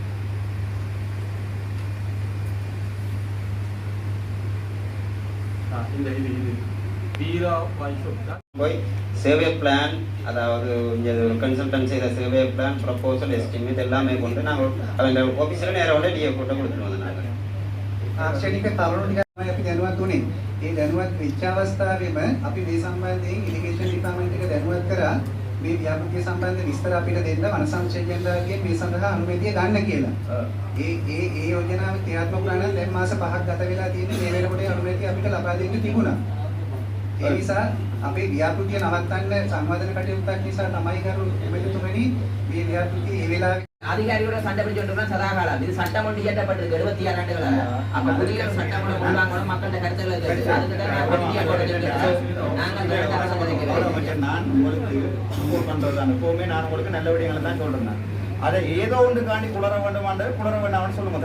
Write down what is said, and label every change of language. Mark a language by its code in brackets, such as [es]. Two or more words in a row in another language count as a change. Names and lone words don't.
[ta] இந்த இது வீரா வைன் ஷாப் தான் போய் [en] survey plan, [ta] அதாவது இங்கே கன்சல்டன்ட் செய்த [en] survey plan, proposal, estimate [ta] எல்லாமே கொண்டு நாங்கள் அவங்க ஆஃபீஸில் நேராக வந்து டிஏ போட்டு கொடுத்துருவோம். நாங்கள் [si] ආක්ෂණික තරුණ ටික තමයි අපි දැනුවත් වුණේ. ඒ දැනුවත් වෙච්ච අවස්ථාවේම අපි මේ සම්බන්ධයෙන් [en] irrigation department [si] එක දැනුවත් කරා මේ ව්‍යාපෘතිය සම්බන්ධ විස්තර අපිට දෙන්න වන සංචේතනයෙන් මේ සඳහා අනුමැතිය ගන්න කියලා. ඒ යෝජනාව ක්‍රියාත්මක කරන දැන් මාස 5ක් ගත වෙලා තියෙන්නේ. මේ වෙනකොට අනුමැතිය අපිට ලබා දෙන්න තිබුණා. ඒ නිසා අපේ ව්‍යාපෘතිය නවත්තන්න සංවාදන කටයුත්තක් නිසා තමයි කරු එමෙතුමනි මේ ව්‍යාපෘතිය ඒ වෙලාවේ [ta] அதிகாரியோட சண்டை பிடிச்சோம்னா சதா காலம் இது சட்டம் ஒன்று இயற்றப்பட்டிருக்கு 76 ஆண்டுகளாக. அப்ப புதிய சட்டம் ஒன்று உள்வாங்கணும், மக்களோட கருத்துக்களை கேட்டு அதுக்கிட்ட நான் உங்களுக்கு சப்போர்ட் பண்றதுதான். எப்பவுமே நான் உங்களுக்கு நல்ல விடயங்களை தான் சொல்றேன். அதை ஏதோ ஒன்று காண்டி குளர வேண்டாம்னு சொல்லுங்க.